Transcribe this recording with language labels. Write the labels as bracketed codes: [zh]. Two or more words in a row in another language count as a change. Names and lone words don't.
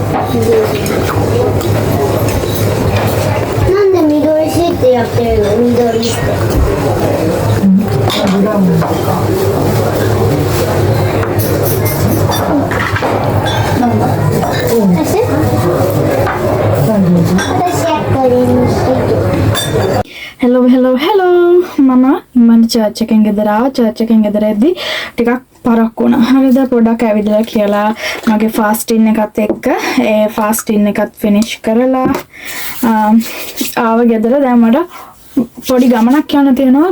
[ja] なんで緑シーってやってるの？緑って。ブラウンとか。私はこれにしてる。 [si] හෙලෝ මම ඉමන් චර්ච් එකෙන් ගෙදර ආවා. චර්ච් එකෙන් ගෙදර එද්දි ටිකක් පරක් වුණා. හරිද? පොඩ්ඩක් ඇවිදලා කියලා මගේ ෆාස්ටින් එකත් එක්ක ඒ ෆාස්ටින් එකත් ෆිනිෂ් කරලා ආව ගෙදර. දැන් මට පොඩි ගමනක් යන්න තියෙනවා.